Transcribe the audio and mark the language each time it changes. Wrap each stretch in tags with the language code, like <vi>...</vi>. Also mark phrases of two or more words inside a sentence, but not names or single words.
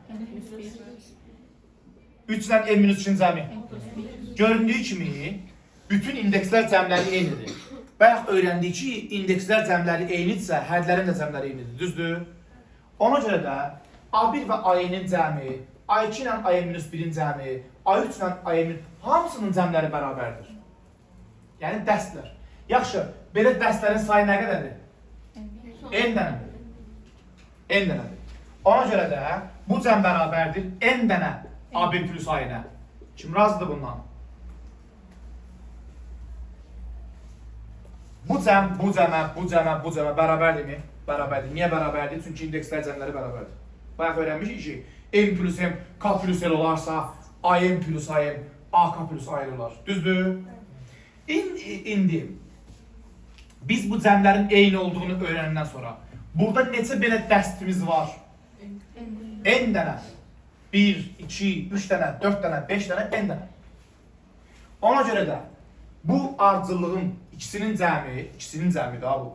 <az>3 ilə M minus 2-in zəmi. Göründüyü kimi bütün indekslər cəmləri eynidir. Bayaq öyrəndik ki, indekslər cəmləri eynidirsə, hədlərin də cəmləri eynidir, düzdür? Ona görə də A1 və AN-in cəmi, A2 ilə AN minus 1-in cəmi, A3 ilə AN hamısının cəmləri bərabərdir. Yəni dəstlər. Yaxşı, belə dəstlərin sayı nə qədərdir? N dənədir. N dənədir. Ona görə də Bu cəm bərabərdir n dənə A1 plus A-nə. Kim razıdır bundan? Bu cəmə bərabərdirmi? Bərabərdir. Niyə bərabərdir? Çünki indekslər cəmləri bərabərdir. Bayaq öyrənmişik ki, n plus m, k plus l olarsa, am plus am, ak plus al olar. Düzdür? İndi biz bu cəmlərin eyni olduğunu öyrəndən sonra burada neçə belə dəstimiz var? N dənə. 1, 2, 3 dənə, 4 dənə, 5 dənə, n dənə. Ona görə də bu ardıcıllığın ikisinin cəmi daha bu.</az>